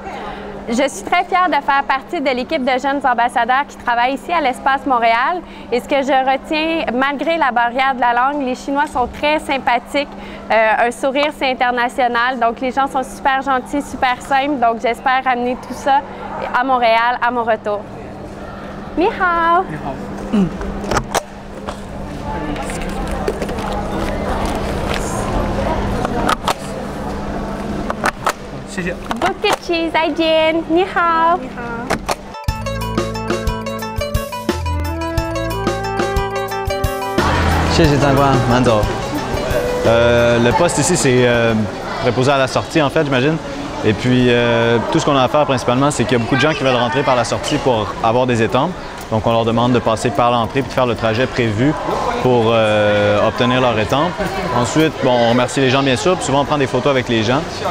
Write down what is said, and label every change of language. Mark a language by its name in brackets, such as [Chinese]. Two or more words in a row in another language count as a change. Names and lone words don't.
[French] Je suis très fière de faire partie de l'équipe de jeunes ambassadeurs qui travaillent ici à l'Espace Montréal. Et ce que je retiens, malgré la barrière de la langue, les Chinois sont très sympathiques. Un sourire, c'est international. Donc, les gens sont super gentils, super simples. Donc, j'espère amener tout ça à Montréal à mon retour. [Chinese] 你好！你好. Bucket cheese, 再见，你好。你好。谢谢长官，慢走。 [French] Le poste ici, c'est préposé à la sortie, en fait, j'imagine. Et puis, tout ce qu'on a à faire principalement, c'est qu'il y a beaucoup de gens qui veulent rentrer par la sortie pour avoir des étampes. Donc, on leur demande de passer par l'entrée et de faire le trajet prévu pour obtenir leur étampe. Ensuite, bon, on remercie les gens, bien sûr. Puis souvent, on prend des photos avec les gens.